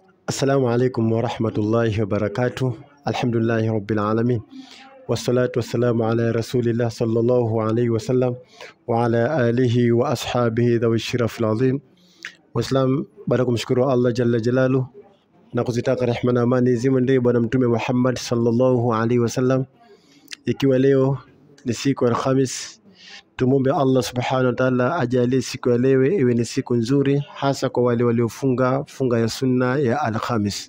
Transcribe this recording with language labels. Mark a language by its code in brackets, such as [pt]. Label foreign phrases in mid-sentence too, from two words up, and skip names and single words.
[ar] السلام عليكم ورحمة الله وبركاته الحمد لله رب العالمين. والصلاة والسلام على رسول الله صلى الله عليه وسلم وعلى آله وأصحابه ذوي الشرف العظيم. [sw] Waislam, baada kumshukuru Allah [ar] جل جلاله [sw] na kuzitaka rehema na amani zimwendee bwana mtume Muhammad [ar] صلى الله عليه وسلم. [sw] Ikiwa leo ni siku ya Alhamis, tumombe Allah [ar] سبحانه وتعالى [sw] ajalie siku ya leo iwe ni siku nzuri, hasa kwa wale waliofunga funga ya sunna ya Alhamis.